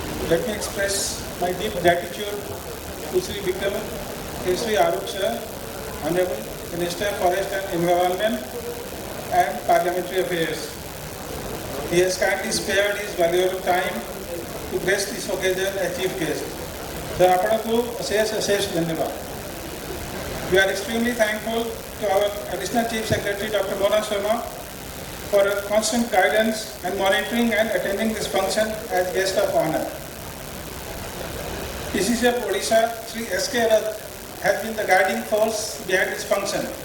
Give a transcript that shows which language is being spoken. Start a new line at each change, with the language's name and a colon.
English: Let me express my deep gratitude to Sri Vikram Keshri Arup sir, Honorable Minister of Forest and Environment and Parliamentary Affairs. He has kindly spared his valuable time to grace this occasion as chief guest.
Hindi: Sir, आपको अशेष धन्यवाद.
English: We are extremely thankful to our Additional Chief Secretary Dr. Mona Sharma for her constant guidance and monitoring and attending this function as guest of honor. PCCF Odisha Sri S.K. Rath has been the guiding force behind this function.